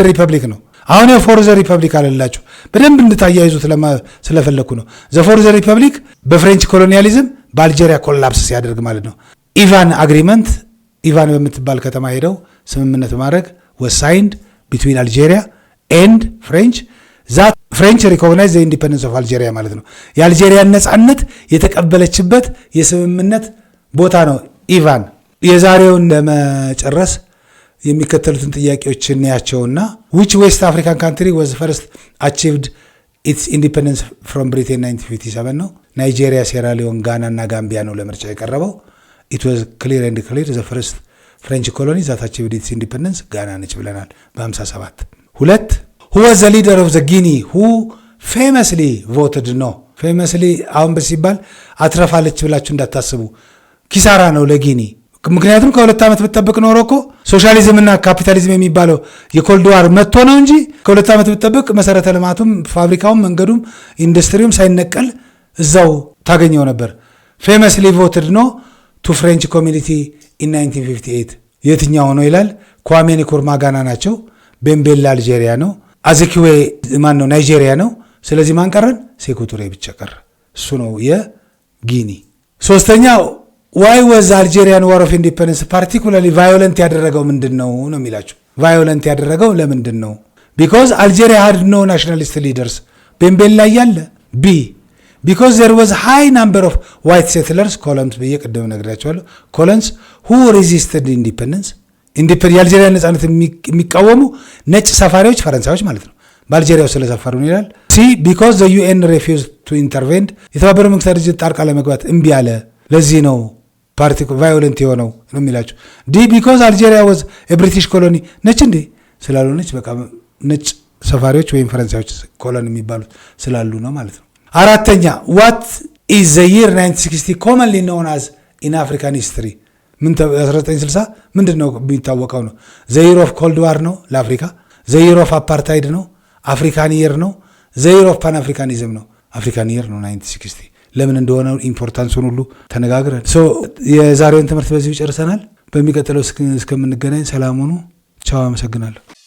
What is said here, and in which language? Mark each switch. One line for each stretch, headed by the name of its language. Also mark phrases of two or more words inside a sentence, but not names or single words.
Amharic: ሪፐብሊክ ነው። አሁን የፎርዝ ሪፐብሊክ አለላችሁ በደንብ እንድታያይዙት ስለፈለኩ ነው።
English: The Fourth Republic French colonialism
Amharic: በአልጄሪያ ኮላፕስ ሲያደርግ ማለት ነው። ኢቫን አግሪመንት ኢቫን በምትባል ከተማ ሄደው ስምምነት ማድረግ
English: was signed between Algeria and French that French recognize the independence of Algeria
Amharic: ማለት ነው። የአልጄሪያን ነፃነት የተቀበለችበት የስምምነት ቦታ ነው ኢቫን። የዛሬውን ለመጨረስ
English: የሚከተሉትን ጥያቄዎች እናያቸውና which West African country was first achieved its independence from Britain 1957
Amharic: ነው። ናይጄሪያ፣ ሴራሊዮን፣ ጋና እና ጋምቢያ ነው ለምርጫ የቀረበው።
English: it was clear and clear the first French colony that achieved its independence
Amharic: ጋና ነች ብለናል በ57።
English: 2 who was the leader of the Guinea who famously voted no famously
Amharic: አሁን በሲባል አትረፋለች ብላችሁ እንዳታስቡ ኪሳራ ነው ለጊኒ። ምክንያቱም ከ2 ዓመት ብትጠብቅ ኖሮ እኮ ሶሻሊዝም እና ካፒታሊዝም የሚባለው የኮልድ ዋር መጥቶ ነው እንጂ ከ2 ዓመት ብትጠብቅ መሰረተ ልማቱም ፋብሪካውም መንገዱም ኢንዱስትሪውም ሳይነቀል እዛው ታገኘው ነበር።
English: famously voted no to French community in 1958
Amharic: የትኛው ነው ይላል። ኳሜ ንክሩማ ጋና ናቸው። ቤምቤላ አልጄሪያ ነው። አዚኪዌ ማን ነው? ናይጄሪያ ነው። ስለዚህ ማን ቀረን? ሴኩ ቱሬ ብቻ ቀረ። እሱ ነው የጊኒ። 3ኛው
English: why was Algerian War of Independence particularly violent
Amharic: ያደረገው ምንድነው ነው የሚላችሁ። violent ያደረገው ለምንድን ነው?
English: because Algeria had no nationalist leaders
Amharic: ቤምቤላ ያለ።
English: b because there was high number of white settlers colons
Amharic: በየቀደም ነግራቸዋለሁ
English: colons who resisted
Amharic: independence የአልጄሪያ ነጻነት የሚቃወሙ ነጭ ሰፋሪዎች ፈረንሳዮች ማለት ነው በአልጄሪያው ስለሰፈሩ ነው ይላል። ሲ
English: because the UN refused to intervene
Amharic: የተባበሩት መንግስታት ድርጅት ጣልቃ ለመግባት እምቢ አለ። ለዚህ ነው ቫዮለንት የሆነው ነው የሚላችሁ። ዲ
English: because Algeria was a British colony
Amharic: ነጭ እንዴ ስላልሆነች በቃ ነጭ ሰፋሪዎች ወይም ፈረንሳዮች ኮሎኒ የሚባሉት ስላሉ ነው ማለት ነው። 4ኛ
English: what is the year 1960 commonly known as in African history
Amharic: 1960 ምንድነው የሚታወቀው ነው?
English: the year of cold war
Amharic: ነው ለአፍሪካ።
English: the year of apartheid
Amharic: ነው።
English: African year
Amharic: ነው።
English: the year of pan africanism
Amharic: ነው።
English: African year
Amharic: ነው 1960 ለምን እንደሆነ ኢምፖርታንሱን ሁሉ ተነጋግረን የዛሬውን ትምህርት በዚህ ጨርሰናል። በሚቀጥለው እስከምንገናኝ ሰላም ሁኑ። ቻው። አመሰግናለሁ።